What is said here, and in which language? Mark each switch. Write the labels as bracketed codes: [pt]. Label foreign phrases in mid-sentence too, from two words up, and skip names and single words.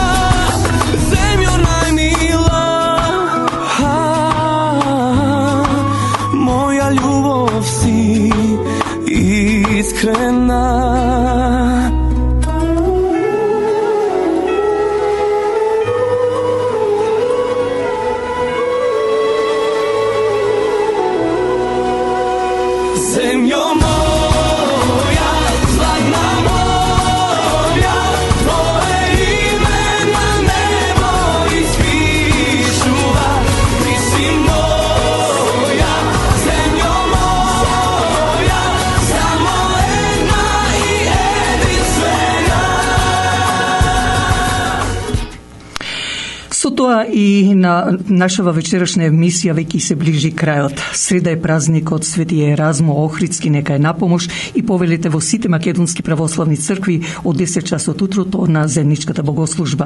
[mk] Земјо најмила, моја љубов си искрена. Земјo моја, златна моја, твоје име на небо испишува. [sr] Ti si moja, zemјo moja, samo jedna i jedinstvena. [mk] Со тоа и на нашава вечерашна емисија веќе се ближи крајот. Среда е празникот Свети Еразмо Охридски, нека е напомош и повелите во сите македонски православни цркви од 10 часот утрото на заедничката богослужба.